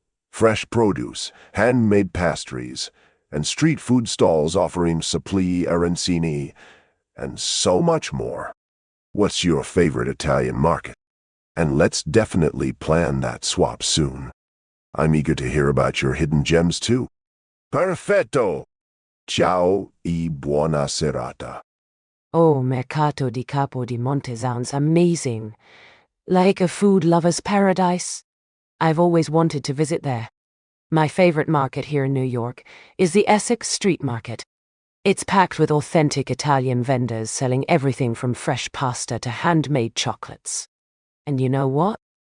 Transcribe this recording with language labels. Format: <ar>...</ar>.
<en>Fresh produce, handmade pastries, and street food stalls offering suppli, arancini, and so much more. What's your favorite Italian market? And let's definitely plan that swap soon. I'm eager to hear about your hidden gems too.</en> <it>Perfetto! Ciao e buona serata.</it> <en>Oh, Mercato di Capodimonte sounds amazing. Like a food lover's paradise. I've always wanted to visit there. My favorite market here in New York is the Essex Street Market. It's packed with authentic Italian vendors selling everything from fresh pasta to handmade chocolates. And you know what?</en>